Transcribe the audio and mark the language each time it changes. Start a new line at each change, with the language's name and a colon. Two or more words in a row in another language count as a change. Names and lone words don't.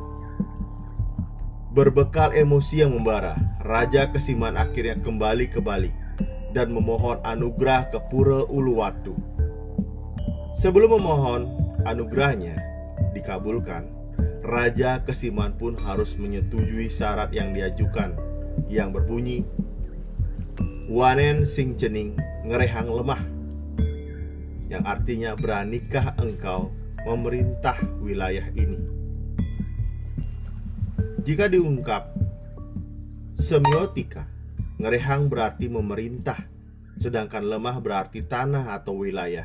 Indonesian: Berbekal emosi yang membara, Raja Kesiman akhirnya kembali ke Bali dan memohon anugerah ke Pura Uluwatu. Sebelum memohon anugerahnya dikabulkan, Raja Kesiman pun harus menyetujui syarat yang diajukan, yang berbunyi,
Balinese: "Wanen sing cening ngerehang lemah,"
Indonesian: yang artinya beranikah engkau memerintah wilayah ini. Jika diungkap semiotika, ngerehang berarti memerintah, sedangkan lemah berarti tanah atau wilayah.